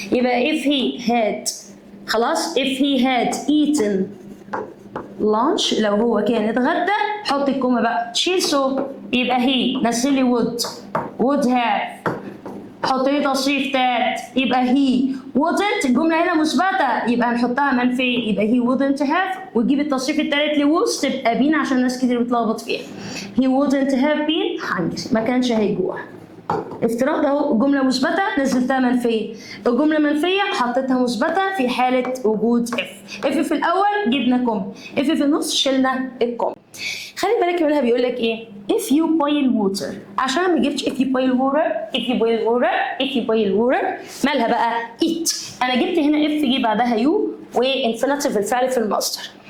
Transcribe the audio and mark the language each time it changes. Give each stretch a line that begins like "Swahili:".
Arabic: يبقى if he had، خلاص
English: if he had eaten lunch،
Arabic: لو هو كان اتغدى حط الكومه بقى تشيل سو، يبقى he نزل لي would have، حط لي تصريف تات يبقى he wouldn't، الجمله هنا مثبته يبقى هنحطها منفي، يبقى
English: he wouldn't have،
Arabic: وتجيب التصريف التالت لوز تبقى بين عشان ناس كتير بتلخبط فيها.
English: he wouldn't have been hungry،
Arabic: ما كانش هيجوع. افتراض اهو الجمله مثبته نزلتها منفيه، الجمله منفيه حطيتها مثبته في حاله وجود if في الاول جبنا كوم، if في النص شلنا الكوم. خلي بالك منها بيقول لك ايه
English: if you boil water،
Arabic: عشان ما جبتش if you boil water if you boil water if you boil water مالها بقى it، انا جبت هنا if جه بعدها يو وانفينيتيف الفعل في المصدر.